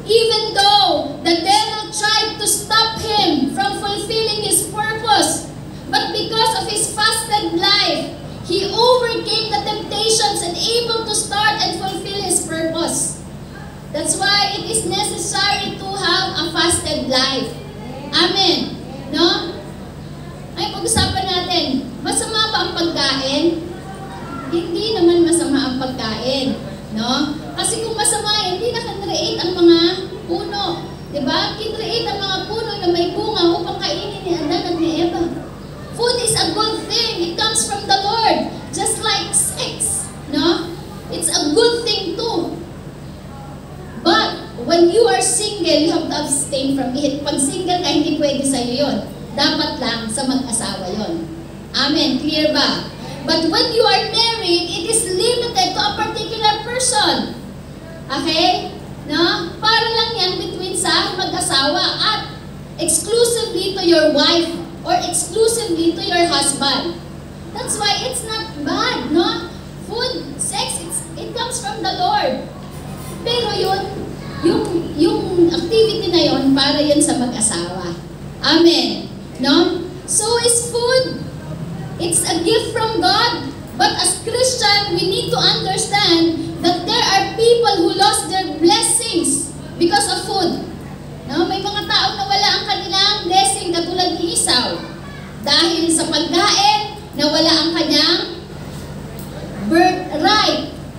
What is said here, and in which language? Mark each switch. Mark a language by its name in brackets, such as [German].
[English] Even though the devil tried to stop him from fulfilling his purpose. But because of his fasted life, he overcame the temptations and able to start and fulfill his purpose. That's why it is necessary to have a fasted life. Amen. No? [Filipino] Ay, pag-usapan natin, masama ba ang pagkain? Hindi naman masama ang pagkain. No? Kasi kung masama, hindi na kinreate ang mga puno. Diba? Kinreate ang mga puno na may bunga upang kainin ni Adan at ni Eva. [English] Food is a good thing. It comes from the Lord. Just like sex. No? It's a good thing too. But when you are single, you have to abstain from it. [Filipino] Pag single ka, hindi pwede sa'yo yun. Dapat lang sa mag-asawa yun. Amen. Clear ba? [English] But when you are married, it is limited to a particular person. Okay? No? [Filipino] Para lang yan between sa mag-asawa at [English] exclusively to your wife or exclusively to your husband. That's why it's not bad, no? Food, sex, it comes from the Lord. [Filipino] Pero yung activity na yun, para yun sa mag-asawa. Amen. No? [English] So is food. It's a gift from God. But as Christian, we need to understand that there are people who lost their blessings because of food. No? [Filipino] May mga tao na wala ang kanilang blessing katulad ni Esau. Dahil sa pagkain, nawala ang kanyang birthright.